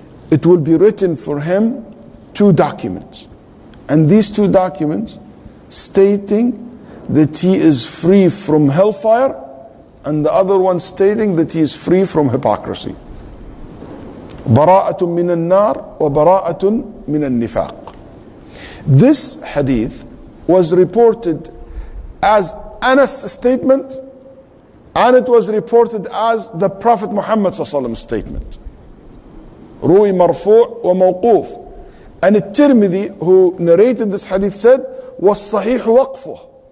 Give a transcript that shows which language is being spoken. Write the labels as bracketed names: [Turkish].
[English] It will be written for him 2 documents. And these 2 documents stating that he is free from hellfire, and the other one stating that he is free from hypocrisy. [Arabic] براءة من النار وبراءة من النفاق. [English] This hadith was reported as Anas' statement, and it was reported as the Prophet Muhammad ﷺ statement. [Arabic] روي مرفوع وموقوف. [English] And At-Tirmidhi, who narrated this hadith, said, [Arabic] وَالصَّحِيحُ وَقْفُهُ.